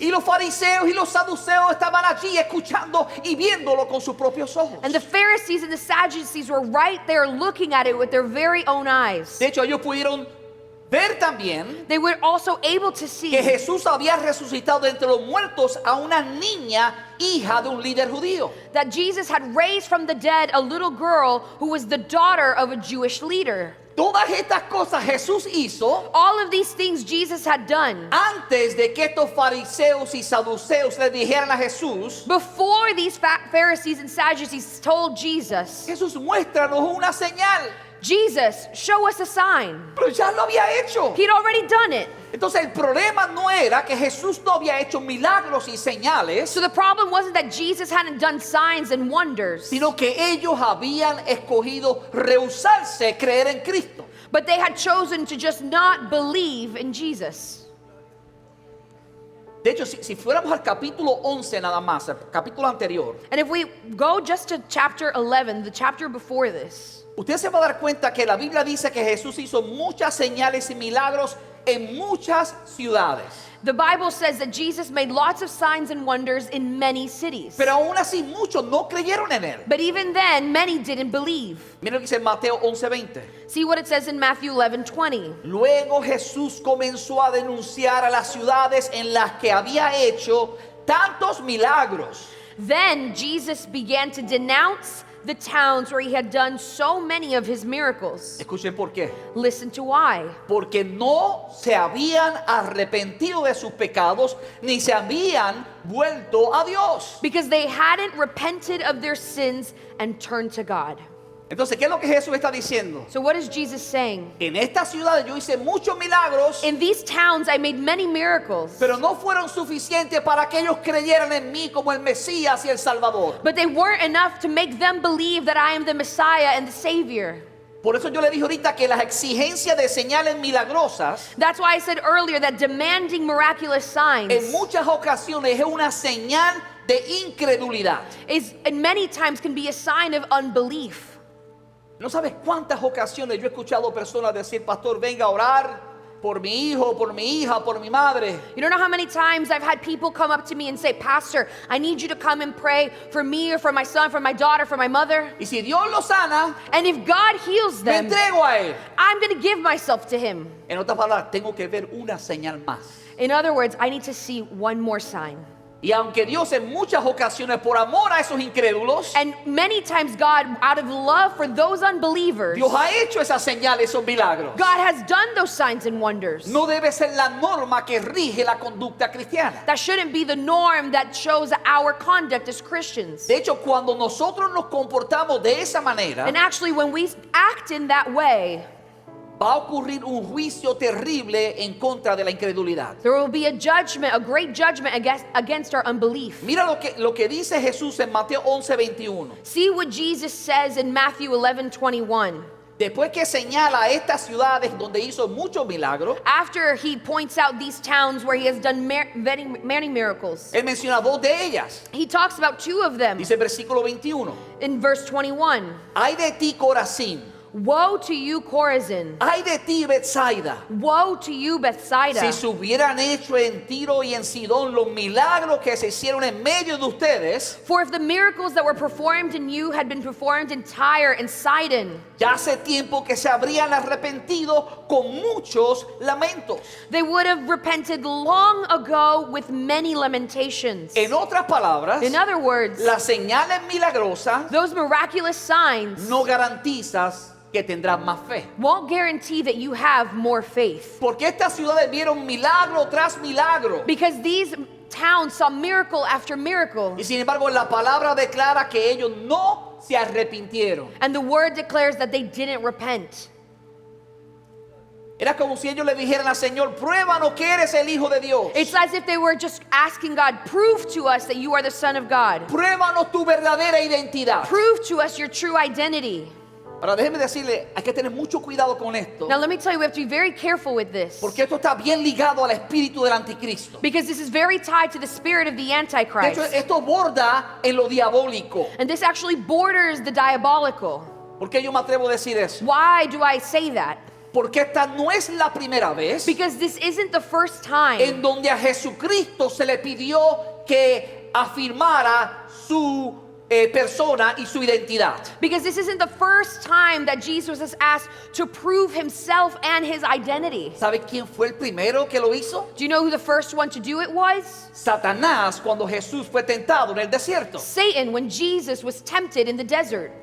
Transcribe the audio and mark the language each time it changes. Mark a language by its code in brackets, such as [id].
[es] Y los fariseos y los saduceos estaban allí escuchando y viéndolo con sus propios ojos. [en] And the Pharisees and the Sadducees were right there looking at it with their very own eyes. [es] De hecho, ellos pudieron ver también [en] They were also able to [es] que [en] see [es] Jesús había resucitado de entre los muertos a una niña, hija de un líder judío. [en] that Jesus had raised from the dead a little girl who was the daughter of a Jewish leader. [es] Todas estas cosas Jesús hizo [en] All of these things Jesus had done [es] antes de que estos fariseos y saduceos le dijeran a Jesús: [en] before these Pharisees and Sadducees told Jesus, [es] Jesús, muéstranos una señal. [en] Jesus, show us a sign. [es] Pero ya lo había hecho. [en] He'd already done it. [es] Entonces el problema no era que Jesús no había hecho milagros y señales, [en] So the problem wasn't that Jesus hadn't done signs and wonders, [es] sino que ellos habían escogido rehusarse creer en Cristo. [en] but they had chosen to just not believe in Jesus. [es] De hecho, si fuéramos al capítulo 11 nada más, el capítulo anterior, [en] And if we go just to chapter 11, the chapter before this, [es] usted se va a dar cuenta que la Biblia dice que Jesús hizo muchas señales y milagros en muchas ciudades. [en] the Bible says that Jesus made lots of signs and wonders in many cities. [es] Pero aún así muchos no creyeron en él. [en] But even then, many didn't believe. [es] Miren lo que dice en Mateo 11:20. [en] See what it says in Matthew 11:20. [es] Luego Jesús comenzó a denunciar a las ciudades en las que había hecho tantos milagros. [en] Then Jesus began to denounce the towns where he had done so many of his miracles. [es] Escuchen por qué. [en] Listen to why. [es] Porque no se habían arrepentido de sus pecados ni se habían vuelto a Dios. [en] Because they hadn't repented of their sins and turned to God. [es] Entonces, ¿qué es lo que Jesús está diciendo? [en] So what is Jesus saying? [es] En estas ciudades yo hice muchos milagros, [en] In these towns I made many miracles, [es] pero no fueron suficientes para que ellos creyeran en mí como el Mesías y el Salvador. [en] but they weren't enough to make them believe that I am the Messiah and the Savior. [es] Por eso yo le dije ahorita que las exigencias de señales milagrosas [en] That's why I said earlier that demanding miraculous signs [es] en muchas ocasiones es una señal de incredulidad. [en] is, and many times can be a sign of unbelief. [es] No sabes cuántas ocasiones yo he escuchado personas decir, pastor, venga a orar por mi hijo, por mi hija, por mi madre. [en] You don't know how many times I've had people come up to me and say, Pastor, I need you to come and pray for me or for my son, for my daughter, for my mother. [es] Y si Dios lo sana, [en] And if God heals [es] me [en] them, [es] entrego a él. [en] I'm going to give myself to him. [es] En otras palabras, tengo que ver una señal más. [en] In other words, I need to see one more sign. [es] Y aunque Dios en muchas ocasiones, por amor a esos incrédulos, [en] And many times God, out of love for those unbelievers, [es] Dios ha hecho esas señales, esos milagros. [en] God has done those signs and wonders. [es] No debe ser la norma que rige la conducta cristiana. [en] That shouldn't be the norm that shows our conduct as Christians. [es] De hecho, cuando nosotros nos comportamos de esa manera, [en] And actually, when we act in that way, [es] va a ocurrir un juicio terrible en contra de la incredulidad. [en] there will be a judgment, a great judgment against our unbelief. [es] Mira lo que dice Jesús en Mateo 11:21. [en] See what Jesus says in Matthew 11:21. [es] Después que señala a estas ciudades donde hizo muchos milagros, [en] After he points out these towns where he has done many miracles, [es] él menciona dos de ellas. [en] he talks about two of them [es] Dice el versículo 21. [en] in verse 21. [es] Ay de ti, Corazín. [en] Woe to you, Chorazin! [es] Ay de ti, Betsaida. [en] Woe to you, Bethsaida! [es] Si se hubieran hecho en Tiro y en Sidón los milagros que se hicieron en medio de ustedes, [en] For if the miracles that were performed in you had been performed in Tyre and Sidon, [es] ya hace tiempo que se habrían arrepentido con muchos lamentos. [en] they would have repented long ago with many lamentations. [es] En otras palabras, [en] In other words, [es] las señales milagrosas [en] those miraculous signs [es] no garantizan que tendrás más fe. [en] won't guarantee that you have more faith. [es] Porque estas ciudades vieron milagro tras milagro. [en] Because these towns saw miracle after miracle. [es] Y sin embargo, la palabra declara que ellos no se arrepintieron. [en] And the word declares that they didn't repent. [es] Era como si ellos le dijeran al Señor, pruébanos que eres el Hijo de Dios. [en] It's as if they were just asking God, prove to us that you are the Son of God. [es] Pruébanos tu verdadera identidad. [en] Prove to us your true identity. [es] Ahora déjeme decirle, hay que tener mucho cuidado con esto. [en] Now let me tell you, we have to be very careful with this. [es] Porque esto está bien ligado al espíritu del anticristo. [en] Because this is very tied to the spirit of the [es] De hecho, [en] Antichrist. [es] esto borda en lo diabólico. [en] And this actually borders the diabolical. [es] ¿Por qué yo me atrevo a decir eso? [en] Why do I say that? [es] Porque esta no es la primera vez [en] Because this isn't the first time [es] en donde a Jesucristo se le pidió que afirmara su persona y su identidad. [en] Because this isn't the first time that Jesus is asked to prove himself and his identity. [es] ¿Sabe quién fue el primero que lo hizo? [en] Do you know who the first one to do it was? [es] Satanás, cuando Jesús fue tentado en el desierto. [en] Satan, when Jesus was tempted in the desert.